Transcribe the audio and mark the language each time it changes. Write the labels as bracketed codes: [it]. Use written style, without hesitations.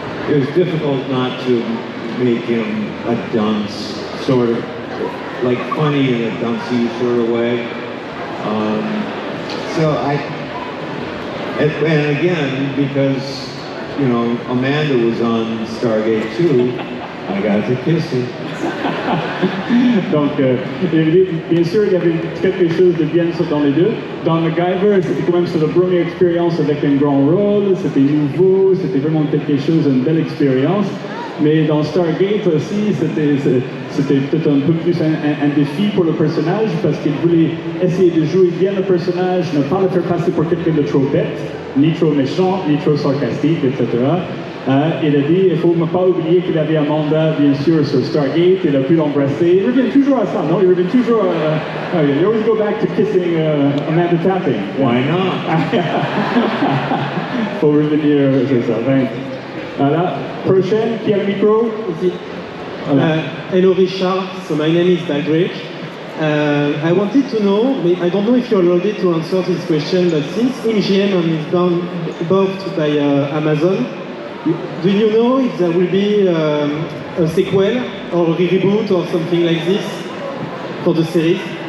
[en] It was difficult not to make him a dunce, sort of, like funny in a duncey sort of way. And again, because, Amanda was on Stargate too, I got to kiss her. [fr] Donc, bien sûr, il y avait quelque chose de bien dans les deux. Dans MacGyver, c'était quand même la première expérience avec un grand rôle, c'était nouveau, c'était vraiment quelque chose, une belle expérience. Mais dans Stargate aussi, c'était peut-être un peu plus un défi pour le personnage parce qu'il voulait essayer de jouer bien le personnage, ne pas le faire passer pour quelqu'un de trop bête, ni trop méchant, ni trop sarcastique, etc. Il a dit, il ne faut pas oublier qu'il avait Amanda, bien sûr, sur Stargate, il a pu l'embrasser. Il revient toujours à ça, non? Il revient toujours à... [en] you always go back to kissing Amanda tapping. Why not? [fr] Faut revenir, c'est ça. Voilà. Prochaine, qui a le micro? Ici. [en] Hello Richard, so my name is Baldrick. I wanted to know, I don't know if you're allowed to answer this question, but since MGM is bought by Amazon, do you know if there will be a sequel or a reboot or something like this for the series?